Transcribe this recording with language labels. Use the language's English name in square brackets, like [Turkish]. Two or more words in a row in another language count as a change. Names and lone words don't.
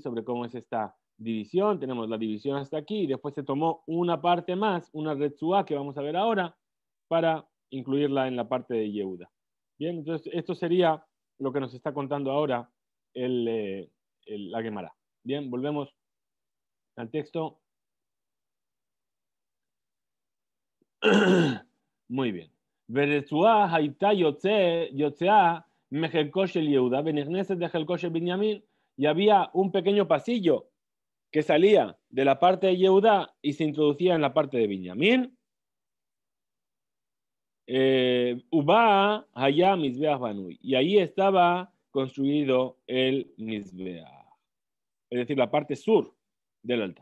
[Spanish] Sobre cómo es esta división. Tenemos la división hasta aquí y después se tomó una parte más, una Retzuá que vamos a ver ahora, para incluirla en la parte de Yehuda. Bien, entonces esto sería lo que nos está contando ahora la Gemara. Bien, volvemos al texto. Muy bien. [Hebrew] ורצועה הייתה יוצאה מחלקו של יהודה ונכנסת לחלקו של בנימין, [Spanish] y había un pequeño pasillo que salía de la parte de Yehuda y se introducía en la parte de Benjamín. [Hebrew] ובה היה מזבח בנוי, [Spanish] y ahí estaba construido el Mizbeach, es decir, la parte sur del altar.